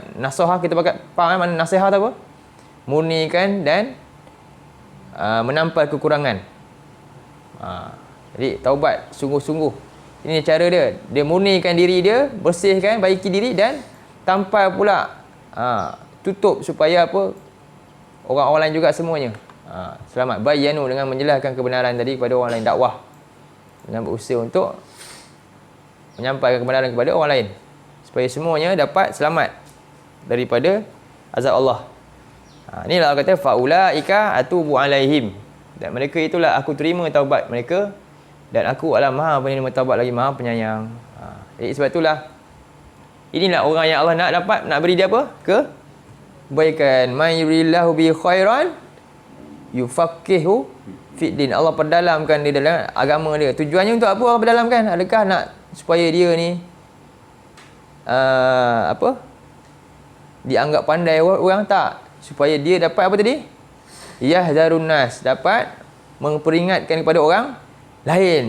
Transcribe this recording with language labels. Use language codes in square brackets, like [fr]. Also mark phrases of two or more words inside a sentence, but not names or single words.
[ms] Nasuha kita pakai faham mana nasihat apa? Murnikan dan menampal kekurangan. Jadi taubat sungguh-sungguh. Ini cara dia. Dia murnikan diri dia, bersihkan, baiki diri dan tampal pula. Tutup supaya apa? Orang-orang lain juga semuanya selamat. Bayyanu dengan menjelaskan kebenaran tadi kepada orang lain, dakwah dengan berusaha untuk menyampaikan kebenaran kepada orang lain supaya semuanya dapat selamat daripada azab Allah. Inilah Allah kata [ar] فأولئك أتوب عليهم, [ms] dan mereka itulah aku terima taubat mereka dan aku adalah maha penerima taubat lagi maha penyayang. Jadi sebab itulah inilah orang yang Allah nak dapat, nak beri dia apa? Kebaikan. [ar] من يرد الله به خيرا يفقهه في الدين. [ms] Allah perdalamkan dia dalam agama dia. Tujuannya untuk apa Allah perdalamkan? Adakah nak supaya dia ni dianggap pandai orang? Tak. Supaya dia dapat apa tadi? [ar] يحذرون الناس, [ms] dapat memperingatkan kepada orang lain.